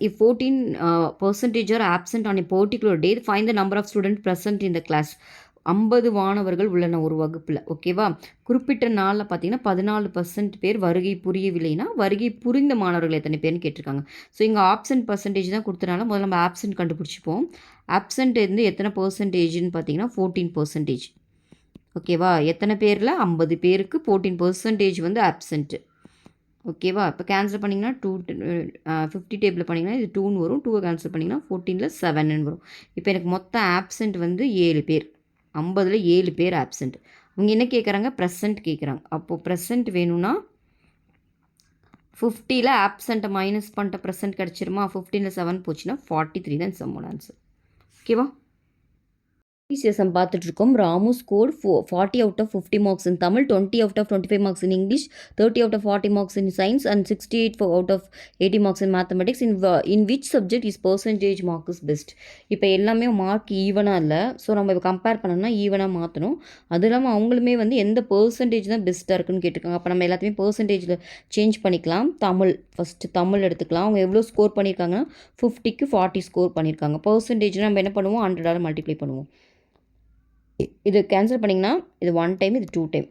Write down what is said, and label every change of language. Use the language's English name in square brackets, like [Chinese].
[English] If 14% are absent on a particular day, find the number of students present in the class. [Tamil] 50 மாணவர்கள் உள்ளன ஒரு வகுப்பில். ஓகேவா? குறிப்பிட்ட நாளில் பார்த்தீங்கன்னா 14% பேர் வருகை புரியவில்லைன்னா வருகை புரிந்த மாணவர்கள் எத்தனை பேர்னு கேட்டிருக்காங்க. ஸோ இங்கே ஆப்சன்ட் பர்சன்டேஜ் தான் கொடுத்தனால முதல்ல நம்ம ஆப்சன்ட் கண்டுபிடிச்சிப்போம். ஆப்சன்ட் இருந்து எத்தனை பர்சன்டேஜ்னு பார்த்தீங்கன்னா 14%. ஓகேவா? எத்தனை பேரில் 50 பேருக்கு 14% வந்து ஆப்சண்ட்டு. ஓகேவா? இப்போ கேன்சல் பண்ணிங்கன்னா 50 டேபிளில் பண்ணிங்கன்னா இது 2ன்னு வரும். 2 கேன்சல் பண்ணிங்கன்னா 14ல் 7ன்னு வரும். இப்போ எனக்கு மொத்தம் ஆப்சண்ட் வந்து 7 பேர். 50ல் 7 பேர் ஆப்சண்ட். அவங்க என்ன கேட்குறாங்க? ப்ரெசண்ட் கேட்குறாங்க. அப்போது ப்ரெசண்ட் வேணும்னா 50ல் ஆப்சண்ட்டை மைனஸ் பண்ணிட்ட ப்ரெசண்ட் கிடச்சிருமா? 15ல் 7 போச்சுன்னா 43 தான் சம்மோட ஆன்சர். ஓகேவா? சம் பார்த்துட்ருக்கோம். [English] Ramu score 40 out of 50 marks in Tamil, 20 out of 25 marks in English, 30 out of 40 marks in Science and 68 out of 80 marks in Mathematics. In which subject is percentage mark is best? [Tamil] இப்போ எல்லாமே mark ஈவனாக இல்லை. So நம்ம இப்போ compare பண்ணோம்னா ஈவனாக மாற்றணும். அது இல்லாமல் அவங்களுமே வந்து எந்த பர்சன்டேஜ் தான் பெஸ்ட்டாக இருக்குன்னு கேட்டிருக்காங்க. அப்போ நம்ம எல்லாத்தையுமே பர்சன்டேஜில் சேஞ்ச் பண்ணிக்கலாம். ஃபஸ்ட்டு தமிழ் எடுத்துக்கலாம். அவங்க எவ்வளோ ஸ்கோர் பண்ணியிருக்காங்கன்னா 50க்கு 40 ஸ்கோர் பண்ணியிருக்காங்க. பர்சன்டேஜ்னால் நம்ம என்ன பண்ணுவோம்? 100ஆல் மல்டிப்ளை பண்ணுவோம். இது கேன்சல் பண்ணிங்கன்னா இது 1 டைம், இது 2 டைம்.